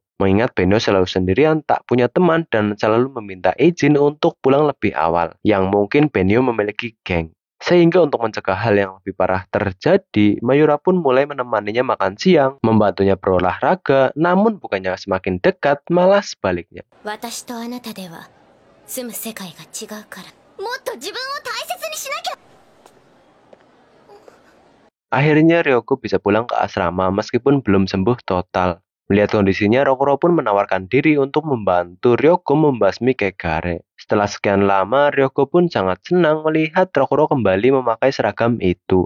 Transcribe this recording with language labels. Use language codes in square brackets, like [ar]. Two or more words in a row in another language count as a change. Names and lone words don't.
[id] Mengingat Benio selalu sendirian, tak punya teman, dan selalu meminta izin untuk pulang lebih awal, yang mungkin Benio memiliki geng. Sehingga untuk mencegah hal yang lebih parah terjadi, Mayura pun mulai menemaninya makan siang, membantunya berolahraga, namun bukannya semakin dekat, malah sebaliknya. [ja] 私とあなたでは住む世界が違うから、もっと自分を大切にしなきゃ。 [id] Akhirnya Ryoko bisa pulang ke asrama meskipun belum sembuh total. Melihat kondisinya, Rokuro pun menawarkan diri untuk membantu Ryoko membasmi Kegare. Setelah sekian lama, Ryoko pun sangat senang melihat Rokuro kembali memakai seragam itu.